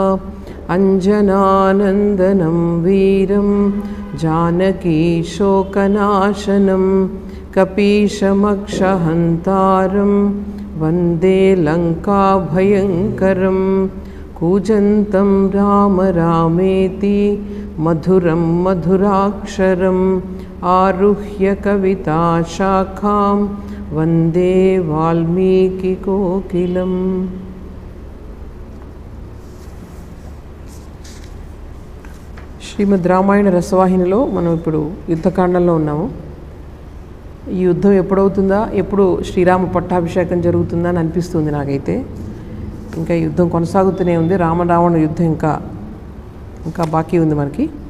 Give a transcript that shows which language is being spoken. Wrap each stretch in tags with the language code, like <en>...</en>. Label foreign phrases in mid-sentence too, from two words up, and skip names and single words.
<sa>अञ्जनानन्दनं वीरं जानकीशोकनाशनं कपीशमक्षहन्तारं वन्दे लङ्काभयङ्करं। कूजन्तं राम रामेति मधुरं मधुराक्षरम् आरुह्य कविताशाखां वन्दे वाल्मीकिकोकिलम्।</sa> <te>శ్రీమద్ రామాయణ రసవాహినిలో మనం ఇప్పుడు యుద్ధకాండంలో ఉన్నాము. ఈ యుద్ధం ఎప్పుడవుతుందా, ఎప్పుడు శ్రీరామ పట్టాభిషేకం జరుగుతుందా అని అనిపిస్తుంది నాకైతే. ఇంకా యుద్ధం కొనసాగుతూనే ఉంది. రామరావణ యుద్ధం ఇంకా బాకీ ఉంది మనకి.</te>